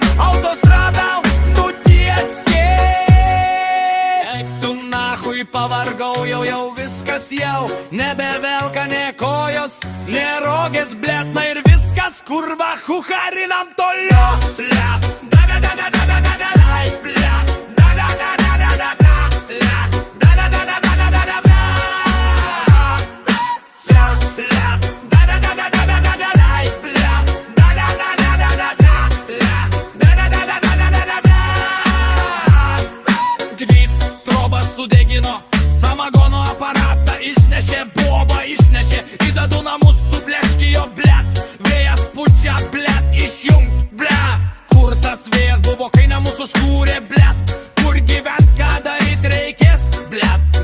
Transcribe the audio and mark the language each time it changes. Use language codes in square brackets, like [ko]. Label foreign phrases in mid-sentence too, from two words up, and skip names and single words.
[lt] Autostrada nutieski. [ru] Eik tu nahui, [lt] pavargau, jau viskas jau, nebevelka ne kojos, ne rogės, blet, na ir viskas, kurva, hujarinam toliau, blet. Da da da da da da da da da, blet. Da da da da da da da, blet. Da da da da da da da da, blet. Blet. Da da da da da da da da, blet. Da da da da da da da, blet. Da da da da da da da da. Gryt, trobas sudegino, samagono aparatą išnešė, bobą išnešė, į dadų namus supleškijo, blet. Vėjas pučia, blet, išjungt, blet. Kur tas vėjas buvo, kai namus užkūrė, blet. Kur gyvent, ką daryt reikės, blet.